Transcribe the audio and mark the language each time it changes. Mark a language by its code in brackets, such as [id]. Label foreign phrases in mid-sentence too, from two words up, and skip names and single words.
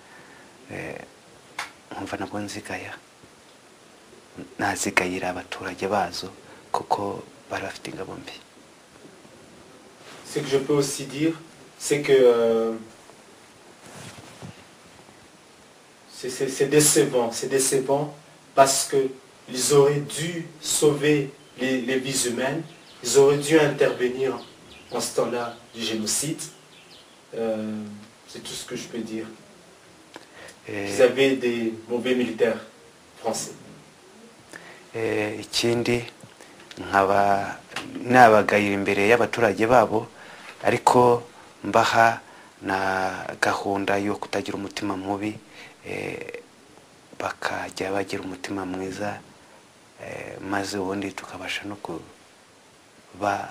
[rw] Nkumva nabwo nzigaya, nazigayira abaturage bazo kuko bari bafite ingabo mbi. [fr] Ce que je peux aussi dire, c'est que c'est décevant parce qu'ils auraient dû sauver les vies humaines, ils auraient dû intervenir en ce temps-là du génocide. C'est tout ce que je peux dire. Ils avaient des mauvais militaires français. [rw] Ikindi nkaba nabagayira imbere y'abaturage babo, ariko mbaha na gahunda yo kutagira umutima mubi, bakajya bagira umutima mwiza, maze ubundi tukabasha no kuba